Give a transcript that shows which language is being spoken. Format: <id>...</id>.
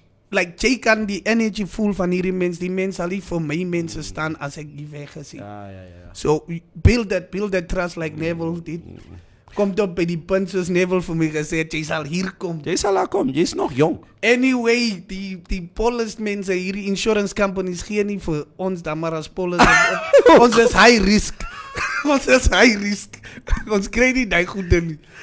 <af>Jy kan die energy voel van hierdie mens, die mens sal nie vir my mense staan as ek hier weg is. Ja.</af> <en>So build that trust like Neville did.</en> <af>Kom tot by die punt soos Neville vir my gesê het, jy sal hier kom. Jy sal daar kom, jy's nog jong. Anyway, die police mense, hierdie insurance companies gee nie vir ons dan maar as police. Ons is high risk. Ons is high risk. Ons kry nie daai goede nie.</af>